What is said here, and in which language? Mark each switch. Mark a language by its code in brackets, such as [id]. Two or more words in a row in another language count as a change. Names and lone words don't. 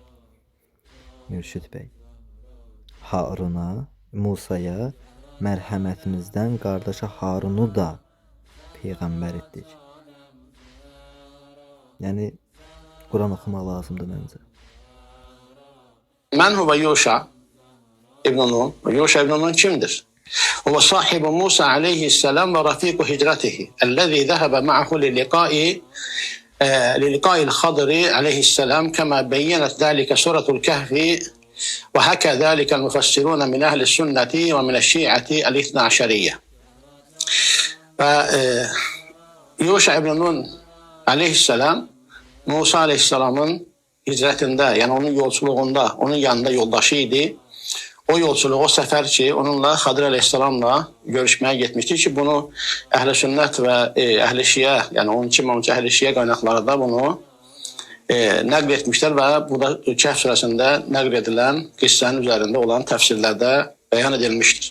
[az] Mürşid bəy. Haruna, Musaya mərhəmətimizdən qardaşı Harunu da peyğəmbər etdik. Yəni Quran oxumaq lazımdır məncə. [ar] من هو يوشع بن نون. [az] Yuşa İbn Nun kimdir? [ar] هو صاحب موسى عليه السلام ورفيق هجرته. الذي ذهب معه للقاء الخضر عليه السلام كما بينت ذلك سورة الكهف وحكى ذلك المفسرون من أهل السنة ومن الشيعة الاثنى عشرية. [tr] Yuşa İbn Nun aleyhisselam Musa aleyhisselamın hicretinde, yani onun yolculuğunda, onun yanında yoldaşıydı. O yolculuk, o sefer ki onunla Hadir aleyhisselamla görüşmeye gitmişti ki bunu Ehl-i Sünnet ve Ehl-i Şia, yani 12 Ehl-i Şia kaynakları da bunu nəql etmişler ve bu da Kehf suresinde nəql edilen kıssanın üzerinde olan tefsirlerde beyan edilmiştir.